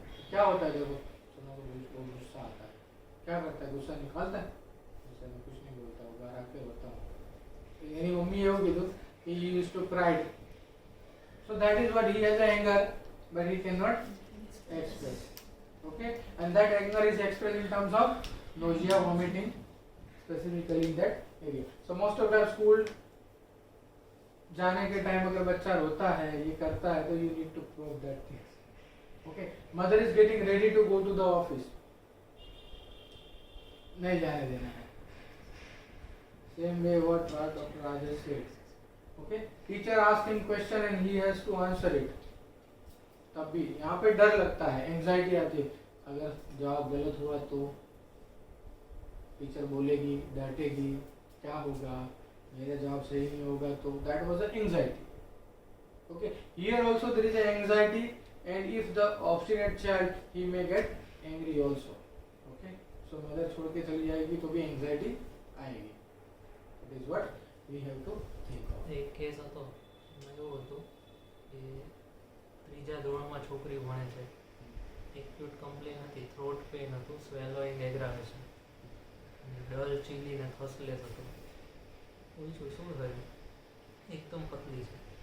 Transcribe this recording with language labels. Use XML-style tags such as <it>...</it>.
<hi>क्या होता है देखो, तो मेरे को गुस्सा आता है. क्या करता है? गुस्सा निकालता है. गुस्सा में कुछ नहीं बोलता, वो घर आके होता हूँ. मेरी मम्मी ये कीधु,</hi> <en>he used to cry. So that is what he has anger, but he cannot express. Okay, and that anger is expressed in terms of nausea, vomiting, specifically in that area. So most of the school जाने के time अगर बच्चा रोता है, ये करता है, तो you need to probe that things. Okay, mother is getting ready to go to the office.</en> <hi>नहीं जाने देना है.</hi> <en>Same way what Dr. Rajesh said. Okay, teacher asked him question and he has to answer it.</en> <hi>तब भी यहाँ पे डर लगता है, एंजाइटी आती है. अगर जवाब गलत हुआ तो टीचर बोलेगी, डांटेगी, क्या होगा, मेरा जवाब सही नहीं होगा, तो</hi> <en>That was a anxiety. Okay, here also there is a anxiety, and if the obstinate child he may get angry also.</en> <hi>Okay, so mother छोड़ के चली जाएगी तो भी एंजाइटी आएगी.</hi> <en>It is what we have to think of.</en> <gu>એક case હતો, એમાં એવું હતું કે ત્રીજા ધોરણમાં છોકરી ભણે છે, એક્યુટ કમ્પ્લેન હતી, થ્રોટ પેઇન હતું, સ્વેલોઈંગ એગ્રાવેશન, ડલ ચીલી ને થસલેસ હતું. પૂછ્યું શું થયું? એકદમ પતલી છે.</gu>